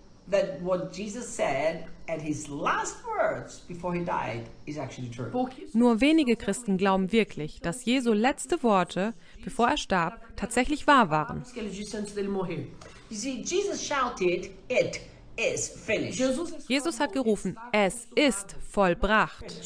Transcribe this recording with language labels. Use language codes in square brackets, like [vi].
[en] That what Jesus said at his last words before he died is actually true. [de] Nur wenige Christen glauben wirklich, dass Jesu letzte Worte, bevor er starb, tatsächlich wahr waren. [en] You see, Jesus shouted, "It is finished." [de] Jesus hat gerufen, "Es ist vollbracht."